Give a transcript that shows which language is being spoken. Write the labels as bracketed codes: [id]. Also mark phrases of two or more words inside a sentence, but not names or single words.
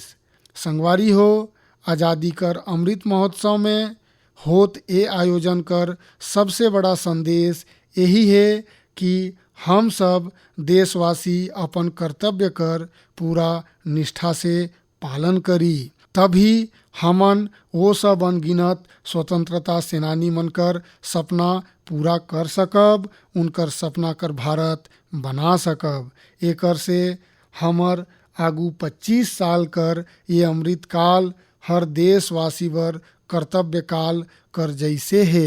[hne] संगवारी हो, आज़ादी कर अमृत महोत्सव में होत ए आयोजन कर सबसे बड़ा संदेश यही है कि हम सब देशवासी अपन कर्तव्य कर पूरा निष्ठा से पालन करी, तभी हमन वो सब अनगिनत स्वतंत्रता सेनानी मन कर सपना पूरा कर सकब, उनकर सपना कर भारत बना सकब। एकर से हमर आगू 25 साल कर ये अमृत काल हर देशवासी बर कर्तव्य काल कर जैसे है।